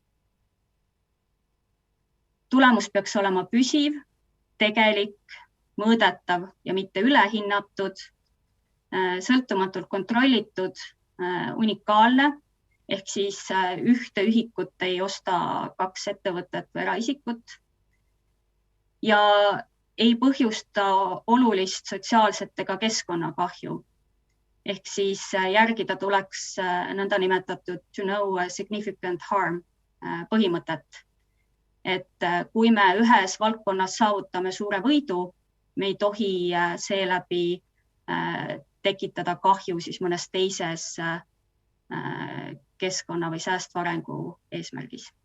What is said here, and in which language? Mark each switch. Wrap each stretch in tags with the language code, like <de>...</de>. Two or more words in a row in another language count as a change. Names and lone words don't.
<et>Tulemus peaks olema püsiv, tegelik, mõõdetav ja mitte ülehinnatud, sõltumatult kontrollitud, unikaalne, ehk siis ühte ühikut ei osta kaks ettevõtet või eraisikut ja ei põhjusta olulist sotsiaalset ega keskkonnakahju. Ehk siis järgida tuleks nõndanimetatud</et> <en>to no significant harm</en> <et>põhimõtet. Et kui me ühes valdkonnas saavutame suure võidu, me ei tohi seeläbi tekitada kahju siis mõnes teises keskkonna või säästva arengu eesmärgis.</et>